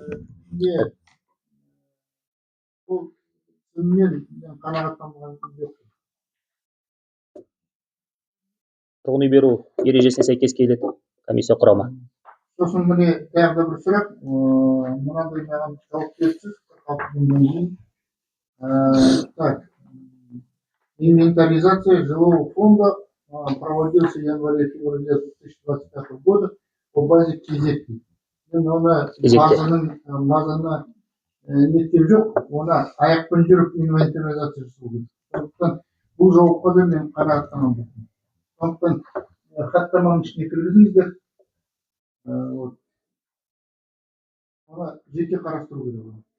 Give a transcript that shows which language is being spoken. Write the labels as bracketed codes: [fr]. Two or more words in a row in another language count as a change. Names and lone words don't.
[kk] Бұл мен қанағаттанған жоқ. Тұрғын үй беру ережесіне сәйкес келеді комиссия құрамы. Сосын міне тағы да бір сұрақ, мынандай маған жауап берсіз, [ru] так, инвентаризация жилого фонда проводился в январе-феврале 2025 года по базе кезекті. [kk] Мен оны мазаны неттеп жоқ, оны аяқпен жүріп инвентаризация жасау керек. Сондықтан бұл жауапқа да мен қанағаттанамын жоқпын. Сондықтан хаттаманың ішіне кіргізіңіздер. Оны жеке қарастыру керек.